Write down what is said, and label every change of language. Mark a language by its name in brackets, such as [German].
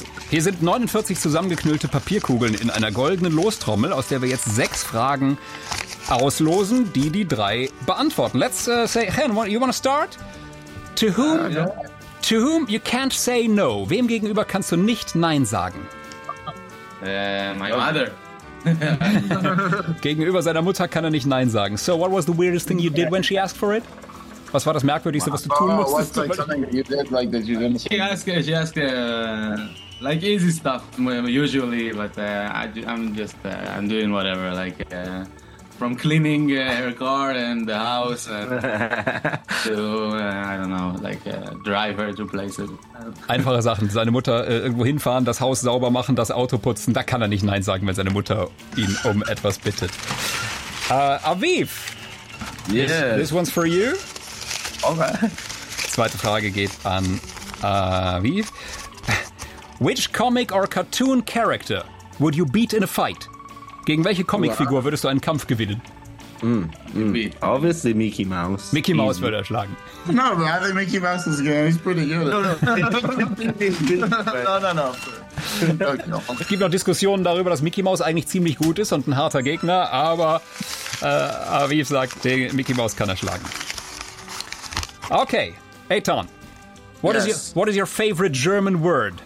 [German] Hier sind 49 zusammengeknüllte Papierkugeln in einer goldenen Lostrommel, aus der wir jetzt sechs Fragen auslosen, die die drei beantworten. [English] Let's say, Hen, you want to start? To whom? To whom you can't say no. [German] Wem gegenüber kannst du nicht Nein sagen? [English] My mother. [German] Gegenüber seiner Mutter kann er nicht Nein sagen. [English] So, what was the weirdest thing you did when she asked for it? [German] Was war das Merkwürdigste, was du tun musstest? [English] What's like something you did like that you didn't say? She asked easy stuff usually, but I'm doing whatever, like from cleaning her car and the house and to I don't know, like drive her to places. [German] Einfache Sachen, seine Mutter irgendwo hinfahren, das Haus sauber machen, das Auto putzen, da kann er nicht Nein sagen, wenn seine Mutter ihn um etwas bittet. [English] Aviv, yes. This one's for you. Okay. [German] Zweite Frage geht an Aviv. [English] Which comic or cartoon character would you beat in a fight? [German] Gegen welche Comicfigur würdest du einen Kampf gewinnen? [English] Obviously Mickey Mouse. [German] Mickey Mouse easy. Würde er schlagen. [English] No, but I think Mickey Mouse is good. He's pretty good. No. [German] Es gibt noch Diskussionen darüber, dass Mickey Mouse eigentlich ziemlich gut ist und ein harter Gegner, aber Aviv sagt, den Mickey Mouse kann er schlagen. [English] Okay, Eitan, what is your favorite German word?